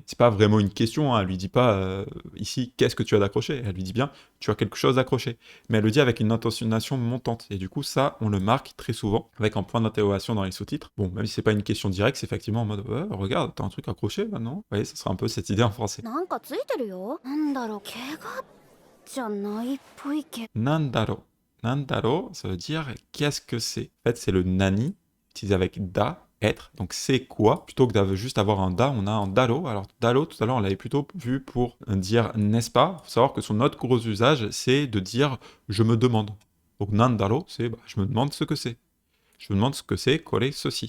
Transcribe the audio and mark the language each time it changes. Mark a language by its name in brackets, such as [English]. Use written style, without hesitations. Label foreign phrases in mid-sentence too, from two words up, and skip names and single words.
[French] C'est pas vraiment une question, hein. Elle lui dit pas, ici, qu'est-ce que tu as d'accroché. Elle lui dit bien, tu as quelque chose d'accroché. Mais elle le dit avec une intonation montante. Et du coup, ça, on le marque très souvent avec un point d'interrogation dans les sous-titres. Bon, même si c'est pas une question directe, c'est effectivement en mode, ouais, regarde, t'as un truc accroché là, non? Vous voyez, ça sera un peu cette idée en français. [Japanese] なんかついてるよ。なんだろう、怪我じゃないっぽいけど。 Nandaro. [French] Nandaro, ça veut dire qu'est-ce que c'est. En fait, c'est le nani, utilisé avec da, être. Donc c'est quoi? Plutôt que de juste avoir un da, on a un daro. Alors daro, tout à l'heure, on l'avait plutôt vu pour dire n'est-ce pas. Il faut savoir que son autre gros usage, c'est de dire je me demande. Donc nandaro, c'est je me demande ce que c'est. Je me demande ce que c'est, coller ceci.